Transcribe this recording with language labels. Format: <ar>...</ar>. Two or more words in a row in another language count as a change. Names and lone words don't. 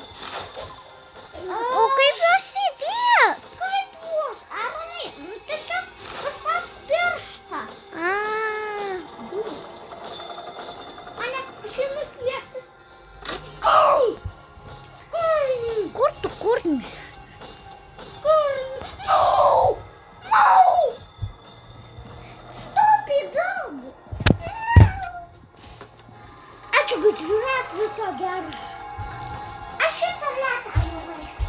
<lt>O kaip jos įdėt? Kaip jūs, Aronai, tiesiog paspausk pirštą. A, O ne, aš einu slėptis. kur tu kurni?</lt> <en>No! Stop it, dog!</en> <lt>Ačiū, kad žiūrėt, viso gero. Aš šitą letą nuvai.</lt>